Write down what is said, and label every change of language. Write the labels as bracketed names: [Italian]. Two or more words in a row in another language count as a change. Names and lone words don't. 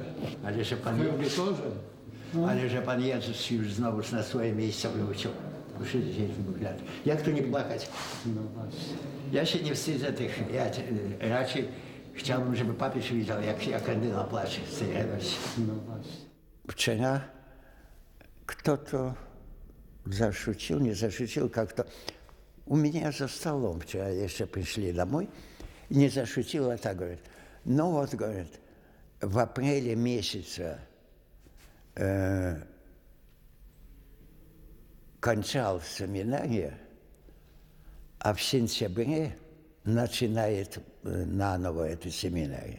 [Polish] Ale że pan Ale że pan Jezus już znowu na swoje miejsce wrócił. Po 62 latach. Jak tu nie płakać? No właśnie. Ja się nie wstydzę tych. Ja raczej chciałbym, żeby papież widział, jak kardynał płacze z tej radości. No właśnie. [Russian] Вчера кто-то зашутил, не зашутил, как-то у меня за столом вчера еще пришли домой, и не зашутил, а так говорит, ну вот, говорит, в апреле месяце кончал семинария, а в сентябре начинает наново эту семинарию.